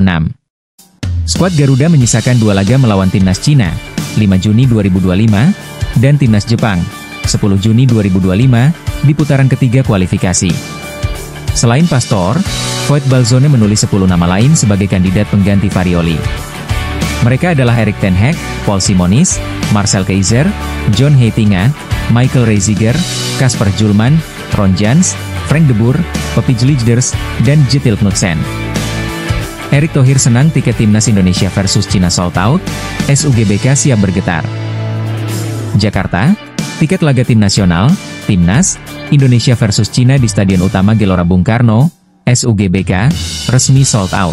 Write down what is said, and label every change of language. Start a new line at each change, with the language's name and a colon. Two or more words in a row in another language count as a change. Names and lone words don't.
Indonesian: Skuad Garuda menyisakan 2 laga melawan timnas Cina, 5 Juni 2025, dan timnas Jepang, 10 Juni 2025, di putaran ketiga kualifikasi. Selain Pastore, Void Balzone menulis 10 nama lain sebagai kandidat pengganti Farioli. Mereka adalah Erik ten Hag, Paul Simonis, Marcel Keizer, John Heitinga, Michael Reiziger, Kasper Julman, Ron Jans, Frank de Boer, Pepijn Lijnders, dan Jytil Knudsen. Erick Thohir senang tiket timnas Indonesia versus Cina
English: sold out,
Indonesian: SUGBK siap bergetar. Jakarta, tiket laga tim nasional, Timnas, Indonesia versus Cina di Stadion Utama Gelora Bung Karno, SUGBK, resmi
English: sold out.